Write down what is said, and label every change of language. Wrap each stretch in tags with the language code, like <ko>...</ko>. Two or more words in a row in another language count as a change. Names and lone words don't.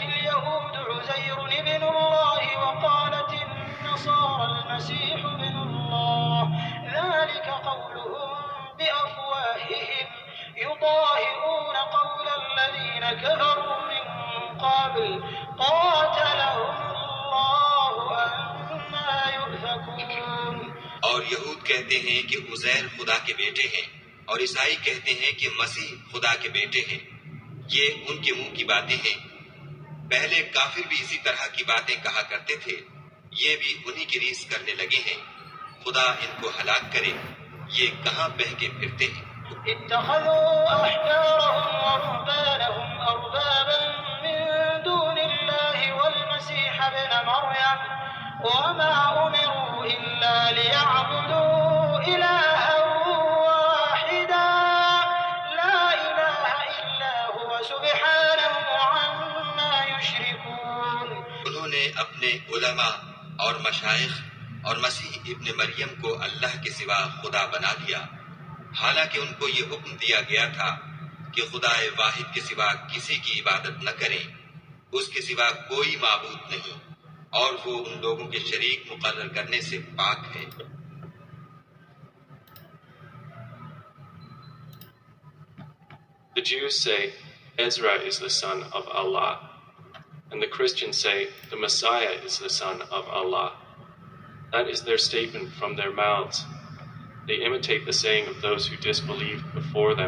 <ar>اليهود عزير ابن الله وقالت النصارى المسيح ابن الله ذلك قولهم بأفواههم يضاهئون قول الذين كفروا من قبل قاتلهم الله أنا يؤفكون.</ar> <ur>اور یہود کہتے ہیں کہ عزیر خدا کے بیٹے ہیں اور عیسائی کہتے ہیں کہ مسیح خدا کے بیٹے ہیں. یہ ان کے منہ کی باتیں ہیں. پہلے کافر بھی اسی طرح کی باتیں کہا کرتے تھے. یہ بھی انہی کی ریس کرنے لگے ہیں. خدا ان کو ہلاک کرے. یہ کہاں بہہ کے پھرتے ہیں.</ur> <ar>اتخذوا أحبارهم ورهبانهم أربابا من دون الله والمسيح ابن مريم وما أمروا إلا ليعبدوا إلها واحدا لا إله إلا هو سبحانه عما يشركون.</ar> <ur>انہوں نے اپنے علماء اور مشائخ اور مسیح ابن مریم کو اللہ کے سوا خدا بنا لیا، حالانکہ ان کو یہ حکم دیا گیا تھا کہ خدا واحد کے سوا کسی کی عبادت نہ کریں، اس کے سوا کوئی معبود نہیں، اور وہ ان لوگوں کے شریک مقرر کرنے سے پاک ہے.</ur> <en>The Jews say Ezra is the son of Allah, and the Christians say the Messiah is the son of Allah. That is their statement from their mouths. They imitate the saying of those who disbelieved before them.</en>